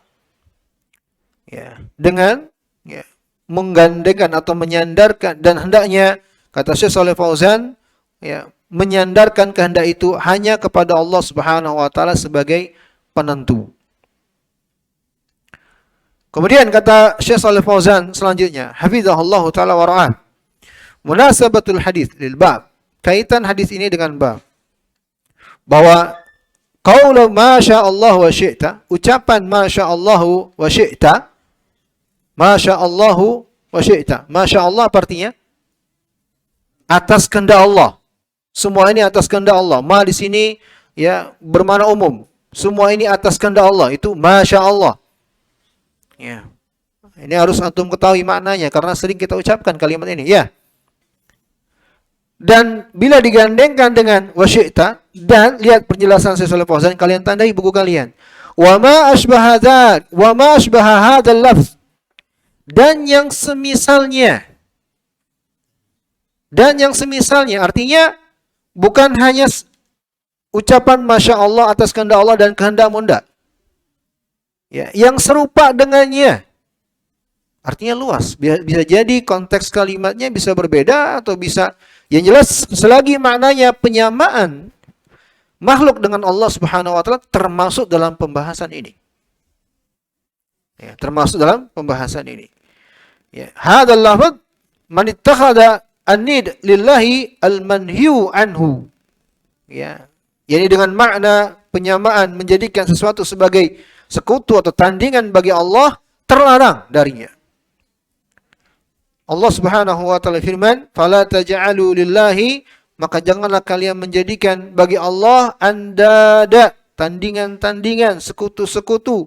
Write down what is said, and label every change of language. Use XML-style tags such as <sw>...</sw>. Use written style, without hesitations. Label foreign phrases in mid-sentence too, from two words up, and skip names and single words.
<id>Ya, dengan ya, menggandengkan atau menyandarkan, dan hendaknya kata Syekh Shalih Fauzan ya, menyandarkan kehendak itu hanya kepada Allah</id> <ar>سبحانه وتعالى</ar> <id>sebagai penentu. Kemudian kata Syekh Shalih Fauzan selanjutnya,</id> <ar>حفظه الله تعالى ورعاه. مناسبة الحديث للباب.</ar> <id>Kaitan hadis ini dengan bab.</id> <ar>Bahwa قول ما شاء الله وشئت, ucapan ما شاء الله وشئت, ما شاء الله وشئت. ما شاء الله</ar> <id>artinya atas kehendak Allah. Semua ini atas kehendak Allah. Ma di sini ya bermakna umum. Semua ini atas kehendak Allah. Itu masya Allah. Ya. Ini harus antum ketahui maknanya karena sering kita ucapkan kalimat ini. Ya. Dan bila digandengkan dengan wasyita, dan lihat penjelasan Syekh Shalih Fauzan, kalian tandai buku kalian.</id> <ar>وما أشبه ذاك وما أشبه هذا اللفظ.</ar> <id>Dan yang semisalnya. Dan yang semisalnya artinya bukan hanya ucapan Masya Allah atas kehendak Allah dan kehendakmu, enggak. Ya, yang serupa dengannya. Artinya luas. Bisa jadi konteks kalimatnya bisa berbeda atau bisa, yang jelas selagi maknanya penyamaan makhluk dengan Allah</id> <ar>سبحانه وتعالى</ar> <id>termasuk dalam pembahasan ini. Ya, termasuk dalam pembahasan ini.</id> <ar>Ya, هذا اللفظ من اتخاذ الند لله المنهي عنه.</ar> <id>Ya. Yani dengan makna penyamaan menjadikan sesuatu sebagai sekutu atau tandingan bagi Allah, terlarang darinya. Allah</id> <ar>سبحانه وتعالى</ar> <id>firman,</id> <ar>"فلا تجعلوا لله",</ar> <id>maka janganlah kalian menjadikan bagi Allah andada, tandingan-tandingan, sekutu-sekutu.</id>